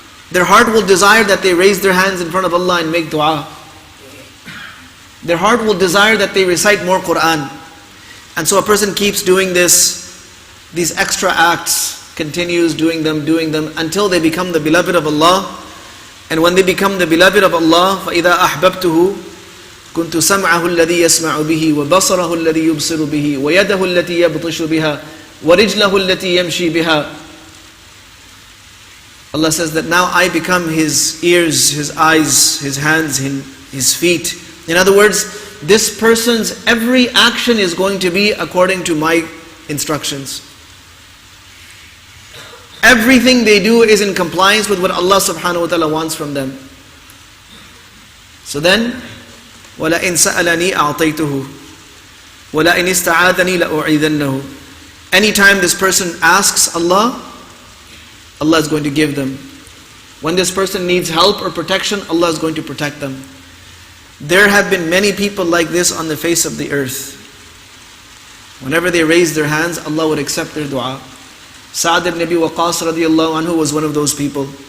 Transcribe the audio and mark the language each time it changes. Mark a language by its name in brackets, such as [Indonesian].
[English] Their heart will desire that they raise their hands in front of Allah and make dua. Their heart will desire that they recite more Quran. And so a person keeps doing these extra acts, continues doing them until they become the beloved of Allah. And when they become the beloved of Allah, [Arabic] فَإِذَا أَحْبَبْتُهُ كُنْتُ سَمْعَهُ الَّذِي يَسْمَعُ بِهِ وَبَصَرَهُ الَّذِي يُبْصِرُ بِهِ وَيَدَهُ الَّتِي يَبْطِشُ بِهَا وَرِجْلَهُ الَّتِي يَمْشِي بِهَا. [English] Allah says that now I become his ears, his eyes, his hands, his feet. In other words, this person's every action is going to be according to my instructions. Everything they do is in compliance with what Allah subhanahu wa ta'ala wants from them. So then, [Arabic] وَلَئِنْ سَأَلَنِي أَعْطَيْتُهُ وَلَئِنْ اسْتَعَاذَنِي لَأُعِيذَنَّهُ. [English] Anytime this person asks Allah, Allah is going to give them. When this person needs help or protection, Allah is going to protect them. There have been many people like this on the face of the earth. Whenever they raise their hands, Allah would accept their dua. Sa'ad ibn Abi Waqqas radiallahu anhu was one of those people.